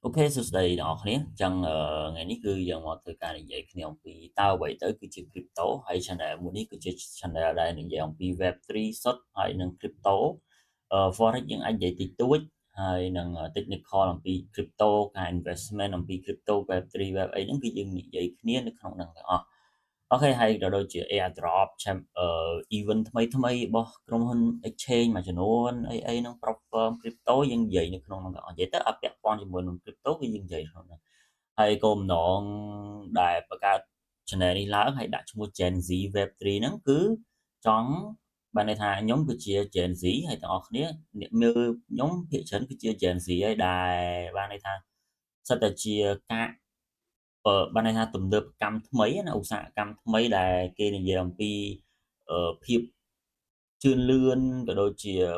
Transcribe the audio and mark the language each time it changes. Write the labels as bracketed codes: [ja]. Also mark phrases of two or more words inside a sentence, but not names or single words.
[km] Ok,សួស្តីអ្នកនរគ្នាចឹងថ្ងៃនេះគឺយើងមកធ្វើការនិយាយគ្នាអំពីតើអ្វីទៅគឺជា crypto ហើយ channel មួយនេះគឺជា channel ដែលនិយាយអំពី Web3 សុទ្ធហើយនិង [en] crypto forex [km] យើងអាចនិយាយតិចតួចហើយនឹង technical អំពី crypto ការ investment អំពី crypto Web3 Web អីហ្នឹងគឺយើងនិយាយគ្នានៅក្នុងហ្នឹងទាំងអស់អូខេហើយក៏ដូចជា airdrop event ថ្មីរបស់ក្រុមហ៊ុន exchange មួយចំនួនអីហ្នឹង [en] prop firm crypto [km] យើងនិយាយនៅក្នុងហ្នឹងទាំងអស់និយាយទៅអត់ពាក់ព័ន្ធ ជាមួយនឹង crypto គឺយើងនិយាយក្នុងហ្នឹងហើយគោលបំណងដែលបង្កើត channel នេះឡើងហើយដាក់ឈ្មោះ Gen Z Web3 ហ្នឹងគឺចង់បានន័យថាខ្ញុំគឺជា Gen Z ហើយទាំងអស់គ្នាអ្នកមើលខ្ញុំភាគច្រើនគឺជា Gen Z ហើយដែលបានន័យថាសិតតែជាការបានន័យថាទំនើបកម្មថ្មីណាឧស្សាហកម្មថ្មីដែលគេនិយាយអំពីភាពជឿនលឿនក៏ដូចជា